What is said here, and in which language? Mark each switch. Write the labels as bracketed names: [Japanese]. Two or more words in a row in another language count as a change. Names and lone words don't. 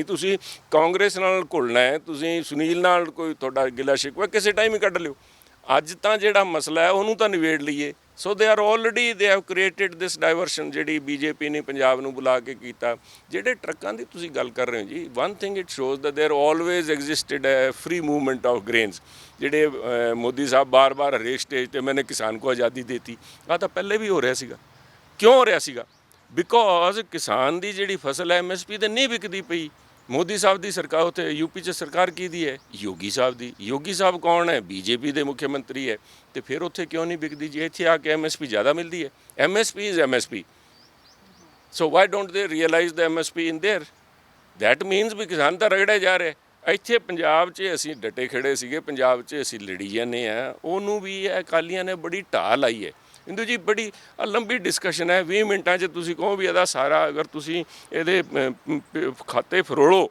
[Punjabi] ਤੁਸੀਂ ਕਾਂਗਰਸ ਨਾਲ ਘੁਲਣਾ ਹੈ, ਤੁਸੀਂ ਸੁਨੀਲ ਨਾਲ ਕੋਈ ਤੁਹਾਡਾ ਗਿਲਾ ਸ਼ਿਕਵਾ ਕਿਸੇ ਟਾਈਮ ਹੀ ਕੱਢ ਲਿਓ। ਅੱਜ ਤਾਂ ਜਿਹੜਾ ਮਸਲਾ ਹੈ ਉਹਨੂੰ ਤਾਂ ਨਿਬੇੜ ਲਈਏ। [English] so they are already they have created this diversion [Punjabi] ਜਿਹੜੀ BJP ਨੇ ਪੰਜਾਬ ਨੂੰ ਬੁਲਾ ਕੇ ਕੀਤਾ। ਜਿਹੜੇ ਟਰੱਕਾਂ ਦੀ ਤੁਸੀਂ ਗੱਲ ਕਰ ਰਹੇ ਹੋ ਜੀ, [English] one thing it shows that there always existed a free movement of grains। [Punjabi] ਜਿਹੜੇ ਮੋਦੀ ਸਾਹਿਬ ਬਾਰ-ਬਾਰ ਹਰੇਕ ਸਟੇਜ 'ਤੇ [Hindi] मैंने किसान को आज़ादी दे दी, [Punjabi] ਆ ਤਾਂ ਪਹਿਲੇ ਵੀ ਹੋ ਰਿਹਾ ਸੀਗਾ। ਕਿਉਂ ਹੋ ਰਿਹਾ ਸੀਗਾ? ਬਿਕੋਜ਼ ਕਿਸਾਨ ਦੀ ਜਿਹੜੀ ਫਸਲ ਹੈ MSP ਤੇ ਨਹੀਂ ਵਿਕਦੀ ਪਈ। ਮੋਦੀ ਸਾਹਿਬ ਦੀ ਸਰਕਾਰ ਉੱਥੇ ਯੂਪੀ 'ਚ ਸਰਕਾਰ ਕਿਹਦੀ ਹੈ? ਯੋਗੀ ਸਾਹਿਬ ਦੀ। ਯੋਗੀ ਸਾਹਿਬ ਕੌਣ ਹੈ? BJP ਦੇ ਮੁੱਖ ਮੰਤਰੀ ਹੈ। ਤੇ ਫਿਰ ਉੱਥੇ ਕਿਉਂ ਨਹੀਂ ਵਿਕਦੀ ਜੀ? ਇੱਥੇ ਆ ਕੇ MSP ਜ਼ਿਆਦਾ ਮਿਲਦੀ ਹੈ। [English] MSP is MSP, so why don't they realize the MSP in there? That means [Punjabi] ਵੀ ਕਿਸਾਨ ਤਾਂ ਰਗੜਿਆ ਜਾ ਰਿਹਾ। ਇੱਥੇ ਪੰਜਾਬ 'ਚ ਅਸੀਂ ਡਟੇ ਖੜੇ ਸੀਗੇ, ਪੰਜਾਬ 'ਚ ਅਸੀਂ ਲੜੀ ਜਾਂਦੇ ਆ, ਉਹਨੂੰ ਵੀ ਇਹ ਅਕਾਲੀਆਂ ਨੇ ਬੜੀ ਢਾਹ ਲਾਈ ਹੈ। ਇੰਦੂ ਜੀ ਬੜੀ ਲੰਬੀ ਡਿਸਕਸ਼ਨ ਹੈ, 20 ਮਿੰਟਾਂ 'ਚ ਤੁਸੀਂ ਕਹੋ ਵੀ ਇਹਦਾ ਸਾਰਾ ਅਗਰ ਤੁਸੀਂ ਇਹਦੇ ਖਾਤੇ ਫਰੋਲੋ।